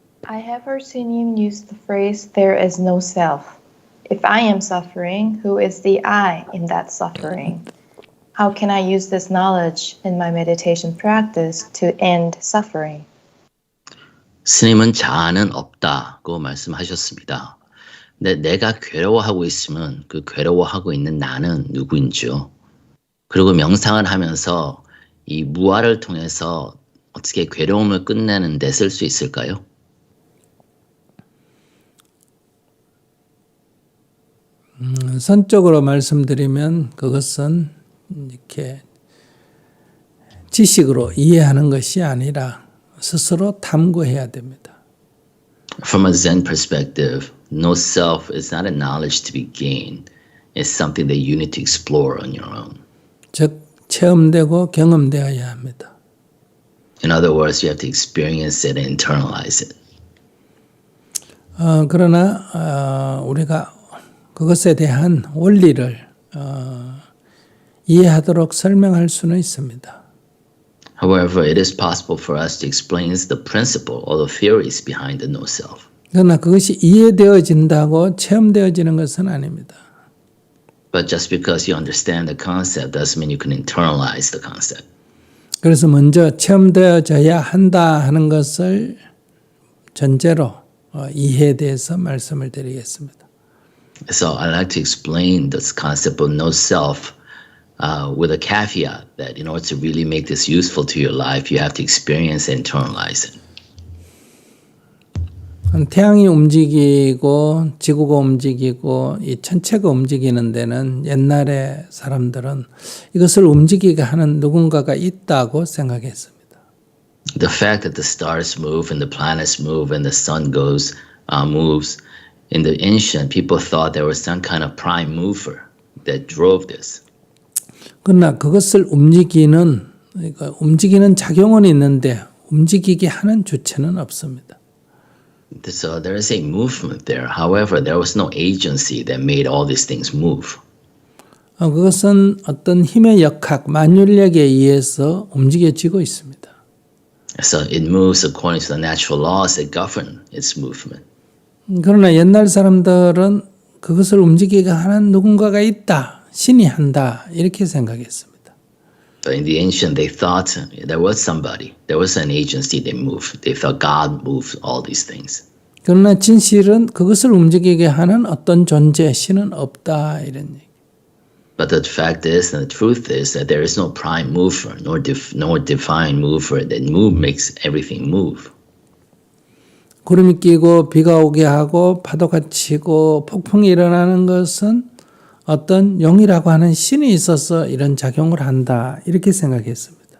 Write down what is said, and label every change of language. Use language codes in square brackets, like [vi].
[en] I have heard seen him use the phrase, there is no self. If I am suffering, who is the I in that suffering? How can I use this knowledge in my meditation practice to end suffering? [ko] 스님은 자아는 없다고 말씀하셨습니다. 근데 내가 괴로워하고 있으면 그 괴로워하고 있는 나는 누구인지요? 그리고 명상을 하면서 이 무아를 통해서 어떻게 괴로움을 끝내는 데 쓸 수 있을까요? 선적으로 말씀드리면 그것은 이렇게 지식으로 이해하는 것이 아니라 스스로 탐구해야 됩니다. [en] From a Zen perspective, no self is not a knowledge to be gained. It's something that you need to explore on your own. [ko] 즉 체험되고 경험되어야 합니다. [en] In other words, you have to experience it and internalize it. [ko] 그러나 우리가 그것에 대한 원리를 이해하도록 설명할 수는 있습니다. [en] However, it is possible for us to explain the principle or the theories behind the no-self. [ko] 그러나 그것이 이해되어진다고 체험되어지는 것은 아닙니다. [en] But just because you understand the concept doesn't mean you can internalize the concept. [ko] 그래서 먼저 체험되어져야 한다 하는 것을 전제로 이해에 대해서 말씀을 드리겠습니다. [en] So I'd like to explain this concept of no-self with a caveat that in order to really make this useful to your life, you have to experience and internalize it. [ko] 태양이 움직이고 지구가 움직이고 이 천체가 움직이는 데는 옛날에 사람들은 이것을 움직이게 하는 누군가가 있다고 생각했습니다. [en] The fact that the stars move and the planets move and the sun moves, in the ancient people thought there was some kind of prime mover that drove this. [ko] 그러나 그것을 움직이는 작용은 있는데 움직이게 하는 주체는 없습니다. [en] So there is a movement there. However, there was no agency that made all these things move. [ko] 그것은 어떤 힘의 역학, 만율력에 의해서 움직여지고 있습니다. [en] So it moves according to the natural laws that govern its movement. [ko] 그러나 옛날 사람들은 그것을 움직이게 하는 누군가가 있다, 신이 한다 이렇게 생각했습니다. [en] But in the ancient, they thought there was somebody, there was an agency that moved. They thought God moved all these things. [ko] 그러나 진실은 그것을 움직이게 하는 어떤 존재, 신은 없다 이런 얘기. [en] But the fact is, and the truth is, that there is no prime mover, nor divine mover that makes everything move. [ko] 구름이 끼고 비가 오게 하고 파도가 치고 폭풍이 일어나는 것은 어떤 용이라고 하는 신이 있어서 이런 작용을 한다 이렇게 생각했습니다.